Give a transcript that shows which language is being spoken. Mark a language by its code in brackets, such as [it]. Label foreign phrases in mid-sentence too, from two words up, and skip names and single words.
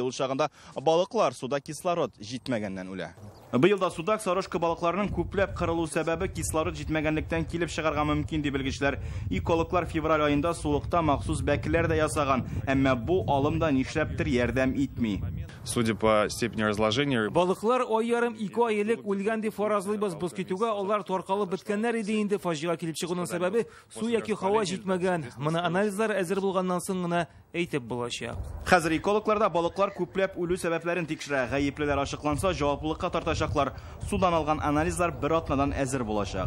[tt] Ул чагында балыклар суда кислород җитмәгәннән үлә. Быел да суда сарышкы балыкларның күпләп кырылу сәбәбе кислород җитмәгәнлектән килеп чыгарга мөмкин дип белгечләр. Экологлар февраль айында сулыкта махсус бәкеләр дә ясаган, әмма бу алым да нишләптер ярдәм итми. [ru] Судя по степени разложения, [tt] балыклар ай ярым 2 ай элек үлгән дип фаразлыйбыз. Без китүгә алар таркалып беткәннәр иде инде. Фаҗига килеп чыгуның сәбәбе су яки һава җитмәгән. Моны анализлар әзер булганнан соң гына әйтеп булачак. Хәзер экологларда балыклар күпләп үлү сәбәпләрен тикшерә. Гаеплеләр ачыкланса, җаваплылыкка тартачаклар. Судан алган анализлар бер атнадан әзер булачак.